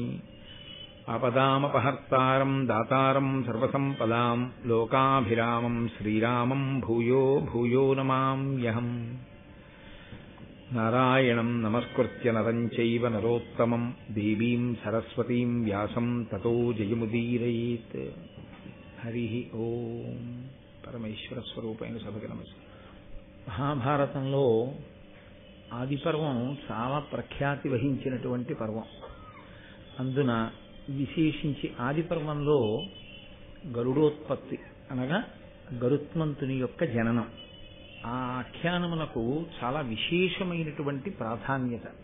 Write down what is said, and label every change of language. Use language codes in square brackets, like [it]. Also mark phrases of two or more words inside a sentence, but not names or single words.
[sa] आपदामपहर्तारं दातारं सर्वसम्पदां लोकाभिरामं श्रीरामं भूयो भूयो नमाम्यहम्। नारायणं नमस्कृत्य नरं चैव नरोत्तमं देवीं सरस्वतीं व्यासं ततो जयमुदीरयेत्। హరి ఓం. [te] పరమేశ్వర స్వరూపైన సభకి నమస్కారం. మహాభారతంలో ఆదిపర్వం చాలా ప్రఖ్యాతి వహించినటువంటి పర్వం. అందున విశేషించి ఆదిపర్వంలో గరుడోత్పత్తి అనగా గరుత్మంతుని యొక్క జననం ఆ ఆఖ్యానమునకు చాలా విశేషమైనటువంటి ప్రాధాన్యత.